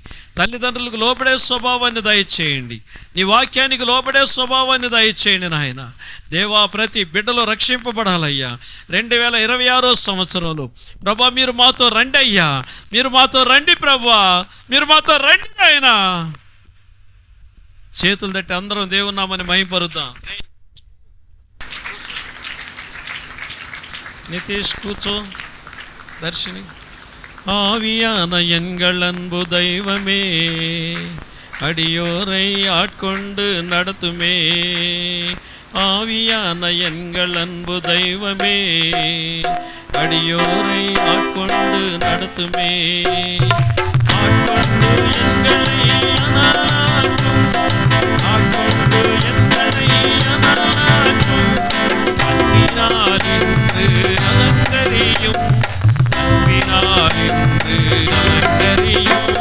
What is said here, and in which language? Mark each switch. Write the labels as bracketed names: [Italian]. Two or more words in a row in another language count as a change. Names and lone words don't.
[Telugu] తల్లిదండ్రులకు లోబడే స్వభావాన్ని దయచేయండి. నీ వాక్యానికి లోబడే స్వభావాన్ని దయచేయండి నాయన. దేవా, ప్రతి బిడ్డలో రక్షింపబడాలయ్యా 2026 సంవత్సరంలో. ప్రభా, మీరు మాతో రండి అయ్యా, మీరు మాతో రండి ప్రభా, మీరు మాతో రండి నాయన. చేతులు తట్టి అందరం దేవుని నామని మహిమపరుద్దాం. [Tamil] நிதிஷ் கூச்சோ தர்ஷினி. ஆவியான எங்கள் அன்பு தெய்வமே, அடியோரை ஆட்கொண்டு நடத்துமே. ஆவியான எங்கள் அன்பு தெய்வமே, அடியோரை ஆட்கொண்டு நடத்துமே. ஆட்கொண்டு எங்களை அனலாக்கும், ஆட்கொண்டு எங்களை அனலாக்கும். அன்பினால் இன்று அலங்கரியும், அன்பினால் இன்று அலங்கரியும்.